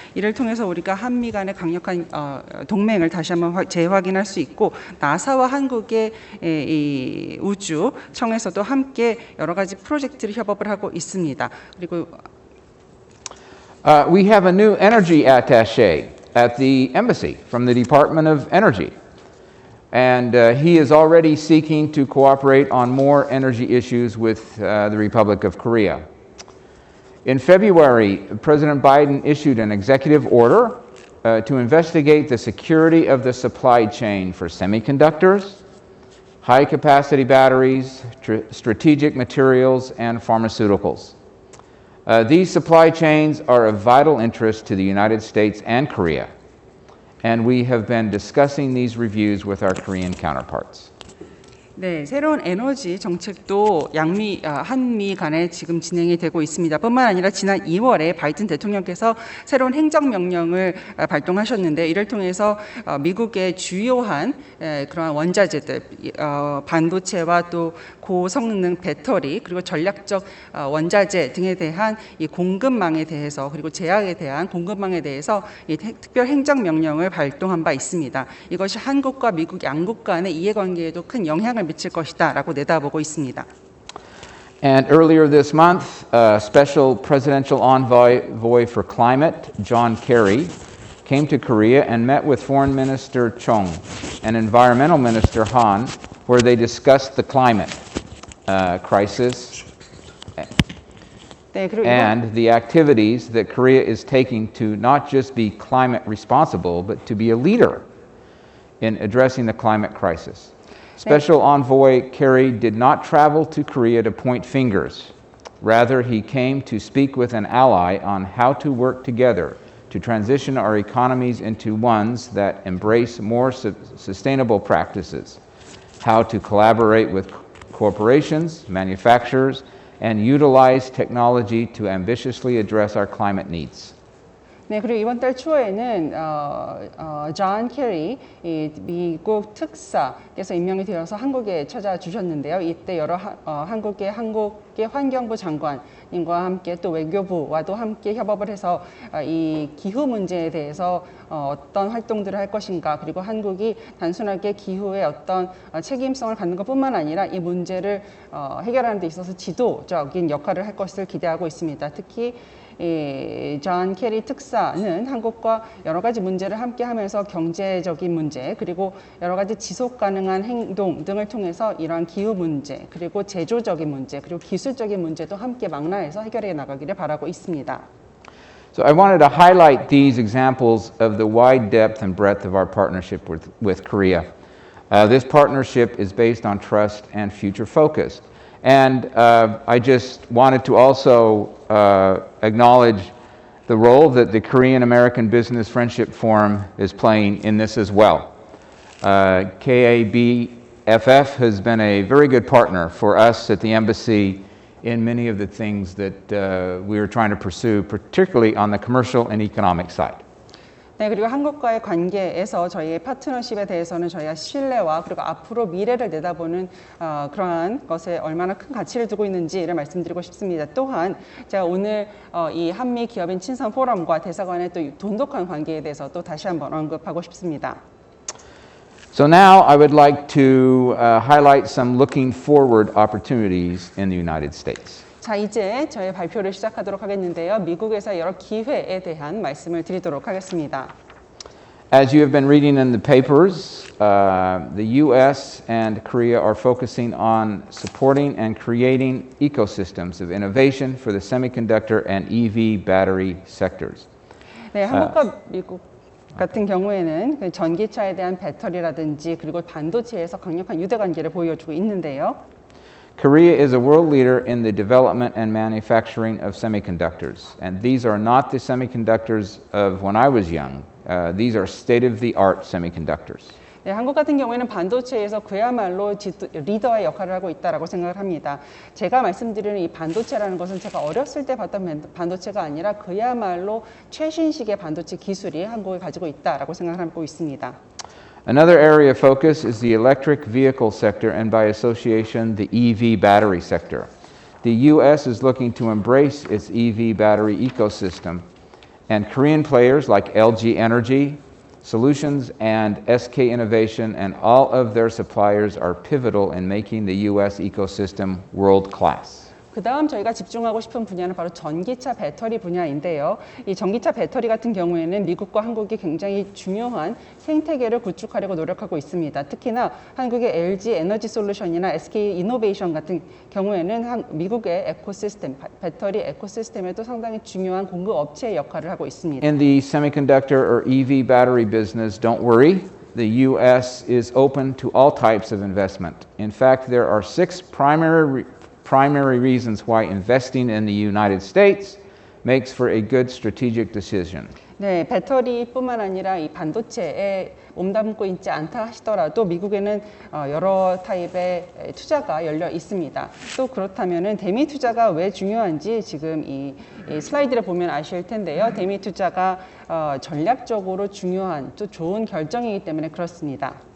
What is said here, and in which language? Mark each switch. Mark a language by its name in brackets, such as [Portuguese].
[Korean] 이를 통해서 우리가 한미 간의 강력한 동맹을 다시 한번 재확인할 수 있고 나사와 한국의 이 우주청에서도 함께 여러 가지 프로젝트를 협업을 하고 있습니다. 그리고 [English] We have a new energy attaché at the embassy from the Department of Energy. And he is already seeking to cooperate on more energy issues with the Republic of Korea. In February, President Biden issued an executive order to investigate the security of the supply chain for semiconductors, high-capacity batteries, strategic materials, and pharmaceuticals. These supply chains are of vital interest to the United States and Korea, and we have been discussing these reviews with our Korean counterparts. [Korean] 네, 새로운 에너지 정책도 한미 간에 지금 진행이 되고 있습니다. 뿐만 아니라 지난 2월에 바이든 대통령께서 새로운 행정명령을 발동하셨는데 이를 통해서 미국의 주요한 그러한 원자재들, 반도체와 또 고성능 배터리 그리고 전략적 원자재 등에 대한 이 공급망에 대해서 그리고 제약에 대한 공급망에 대해서 이 특별 행정명령을 발동한 바 있습니다. 이것이 한국과 미국 양국 간의 이해관계에도 큰 영향을 미칠 것이다라고 내다보고 있습니다. [English] And earlier this month, Special Presidential Envoy for Climate, John Kerry, came to Korea and met with Foreign Minister Chung and Environmental Minister Han, where they discussed the climate crisis [Korean] 네, 그리고 [English] and the activities that Korea is taking to not just be climate responsible, but to be a leader in addressing the climate crisis. Special Envoy Kerry did not travel to Korea to point fingers. Rather, he came to speak with an ally on how to work together to transition our economies into ones that embrace more sustainable practices, how to collaborate with corporations, manufacturers, and utilize technology to ambitiously address our climate needs. [Korean] 네, 그리고 이번 달 초에는 존 케리 미국 특사께서 임명이 되어서 한국에 찾아주셨는데요. 이때 여러 한국의 환경부 장관님과 함께 또 외교부와도 함께 협업을 해서 이 기후 문제에 대해서 어떤 활동들을 할 것인가 그리고 한국이 단순하게 기후에 어떤 책임성을 갖는 것뿐만 아니라 이 문제를 해결하는 데 있어서 지도적인 역할을 할 것을 기대하고 있습니다. 특히 존 케리 특사는 한국과 여러 가지 문제를 함께 하면서 경제적인 문제 그리고 여러 가지 지속 가능한 행동 등을 통해서 이러한 기후 문제 그리고 제조적인 문제 그리고 기술적인 문제도 함께 망라해서 해결해 나가기를 바라고 있습니다. [English] So I wanted to highlight these examples of the wide depth and breadth of our partnership with Korea. This partnership is based on trust and future focus. And I just wanted to also acknowledge the role that the Korean American Business Friendship Forum is playing in this as well. KABFF has been a very good partner for us at the embassy in many of the things that we are trying to pursue, particularly on the commercial and economic side. [Korean] 네, 그리고 한국과의 관계에서 저희의 파트너십에 대해서는 저희가 신뢰와 그리고 앞으로 미래를 내다보는 그러한 것에 얼마나 큰 가치를 두고 있는지를 말씀드리고 싶습니다. 또한 제가 오늘 이 한미 기업인 친선 포럼과 대사관의 또 돈독한 관계에 대해서 또 다시 한번 언급하고 싶습니다. [English] So now I would like to highlight some looking forward opportunities in the United States. [Korean] 자, 이제 저희 발표를 시작하도록 하겠는데요. 미국에서 여러 기회에 대한 말씀을 드리도록 하겠습니다. [English] As you have been reading in the papers, the U.S. and Korea are focusing on supporting and creating ecosystems of innovation for the semiconductor and EV battery sectors. [Korean] 네, 한국과 미국 같은 경우에는 그 전기차에 대한 배터리라든지 그리고 반도체에서 강력한 유대관계를 보여주고 있는데요. [English] Korea is a world leader in the development and manufacturing of semiconductors. And these are not the semiconductors of when I was young. These are state-of-the-art semiconductors. [Korean] 네, 한국 같은 경우에는 반도체에서 그야말로 리더의 역할을 하고 있다라고 생각을 합니다. 제가 말씀드리는 이 반도체라는 것은 제가 어렸을 때 봤던 반도체가 아니라 그야말로 최신식의 반도체 기술이 한국에 가지고 있다라고 생각하고 있습니다. [English] Another area of focus is the electric vehicle sector and by association the EV battery sector. The U.S. is looking to embrace its EV battery ecosystem, and Korean players like LG Energy Solutions and SK Innovation and all of their suppliers are pivotal in making the U.S. ecosystem world-class. [Korean] 그 다음 저희가 집중하고 싶은 분야는 바로 전기차 배터리 분야인데요. 이 전기차 배터리 같은 경우에는 미국과 한국이 굉장히 중요한 생태계를 구축하려고 노력하고 있습니다. 특히나 한국의 LG 에너지 솔루션이나 SK 이노베이션 같은 경우에는 미국의 에코시스템, 배터리 에코시스템에도 상당히 중요한 공급 업체의 역할을 하고 있습니다. [English] In the semiconductor or EV battery business, don't worry. The U.S. is open to all types of investment. In fact, there are 6 primary reasons why investing in the United States makes for a good strategic decision. [Korean] 네, 배터리뿐만 아니라 이 반도체에 몸담고 있지 않다 하시더라도 미국에는 여러 타입의 투자가 열려 있습니다. 또 그렇다면은 대미 투자가 왜 중요한지 지금 이 슬라이드를 보면 아실 텐데요. 대미 투자가 전략적으로 중요한 또 좋은 결정이기 때문에 그렇습니다.